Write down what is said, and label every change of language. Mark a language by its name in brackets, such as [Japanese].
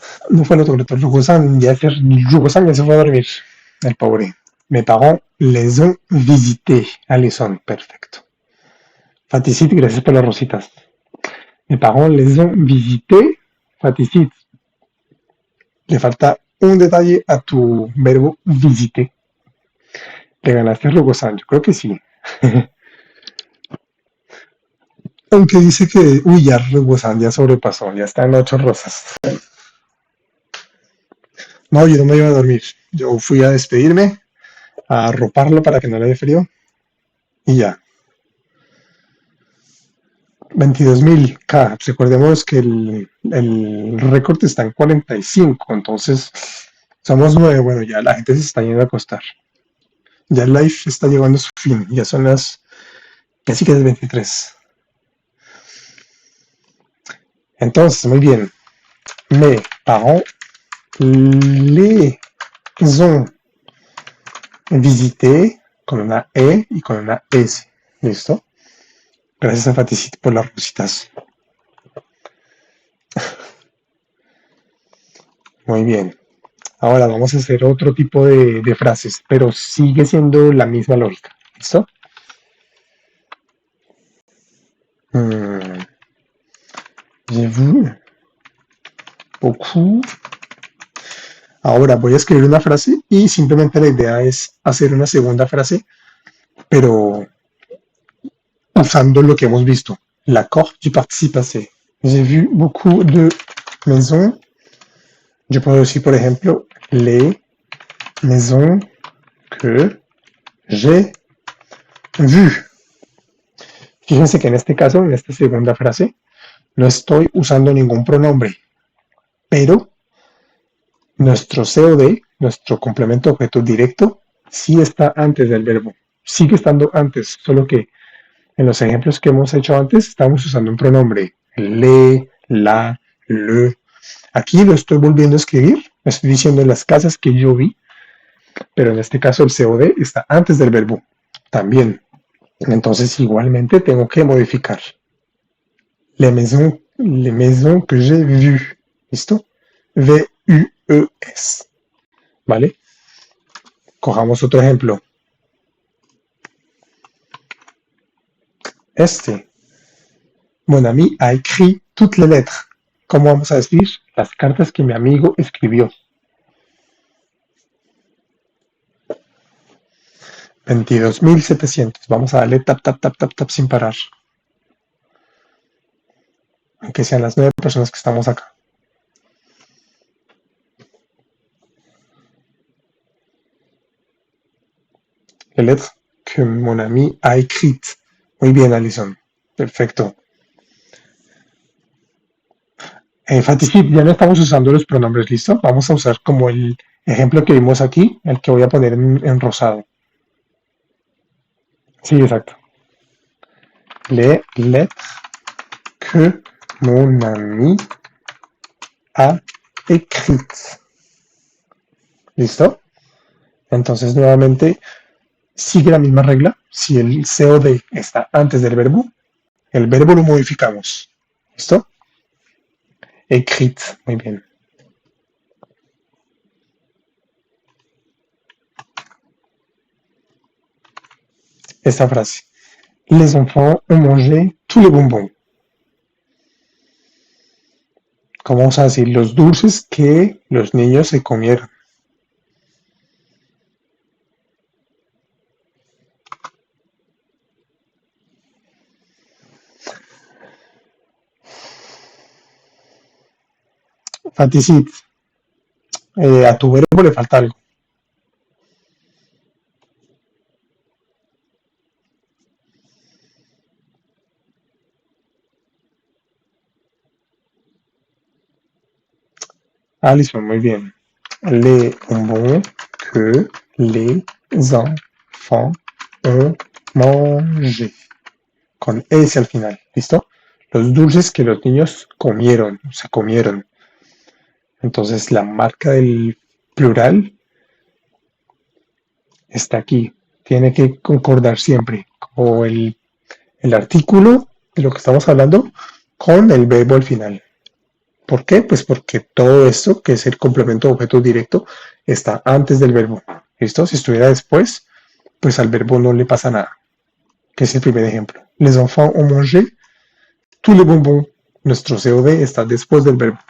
[Spanish] No fue el autocorrector. Rugosan ya se fue a dormir. El pobre. [French] Mes parents les ont visité. [Spanish] Alison, perfecto. Faticit, gracias por las rositas. [French] Mes parents les ont visité. [Spanish] Faticit. Le falta un detalle a tu verbo visité. ¿Te ganaste Rugosan? Yo creo que sí. Aunque dice que, uy, ya Rugosan ya sobrepasó, ya está en 8 rosas. No, yo no me iba a dormir. Yo fui a despedirme, a arroparlo para que no le dé frío y ya. 22.000 K. Recordemos que el récord está en 45, entonces somos 9. Bueno, ya la gente se está yendo a acostar. Ya el live está llegando a su fin. Ya son las casi que es 23. Entonces, muy bien. [French] Mes parents les ont visité [Spanish] con una E y con una S. ¿Listo? Gracias a Faticit por las rositas. Muy bien. Ahora vamos a hacer otro tipo de frases, pero sigue siendo la misma lógica. ¿Listo? [French] J'ai vu beaucoup. [Spanish] Ahora voy a escribir una frase y simplemente la idea es hacer una segunda frase, pero usando lo que hemos visto. [French] L'accord du participe passé. J'ai vu beaucoup de maisons. [Spanish] Yo puedo decir, por ejemplo, [French] les maisons que j'ai vues. [Spanish] Fíjense que en este caso, en esta segunda frase, no estoy usando ningún pronombre, pero nuestro COD, nuestro complemento objeto directo, sí está antes del verbo. Sigue estando antes, solo que en los ejemplos que hemos hecho antes estamos usando un pronombre. [French] Le, la, le. [Spanish] Aquí lo estoy volviendo a escribir, estoy diciendo las casas que yo vi, pero en este caso el COD está antes del verbo también. Entonces igualmente tengo que modificar. [French] Les maisons que j'ai vues. [Spanish] ¿Listo? V-U-E-S. ¿Vale? Cojamos otro ejemplo. Este. [French] Mon ami a écrit toutes les lettres. [Spanish] ¿Cómo vamos a decir? Las cartas que mi amigo escribió. 22.700. Vamos a darle tap, tap, tap, tap, tap sin parar. Aunque sean las 9 personas que estamos acá. [French] Les lettres que mon ami a écrites. [Spanish] Muy bien, Alison. Perfecto. Faticid, ya no estamos usando los pronombres, ¿listo? Vamos a usar como el ejemplo que vimos aquí, el que voy a poner en rosado. Sí, exacto. [French] Les lettres que mon ami a écrites. [Spanish] ¿Listo? Entonces, nuevamente, sigue la misma regla. Si el COD está antes del verbo, el verbo lo modificamos. ¿Listo? Écrites. Muy bien. Esta frase. [French] Les enfants ont mangé tous les bonbons. [Spanish] ¿Cómo vamos a decir? Los dulces que los niños se comieron. Faticid, a tu verbo le falta algo. Alison, muy bien. [French] Les bonbons que les enfants ont mangé. [Spanish] Con S al final, ¿listo? Los dulces que los niños comieron, se comieron. Entonces la marca del plural está aquí. Tiene que concordar siempre. O el artículo de lo que estamos hablando con el verbo al final. ¿Por qué? Pues porque todo esto, que es el complemento de objeto directo, está antes del verbo. ¿Listo? Si estuviera después, pues al verbo no le pasa nada. Que es el primer ejemplo. [French] Les enfants ont mangé tous les bonbons. [Spanish] Nuestro COD está después del verbo.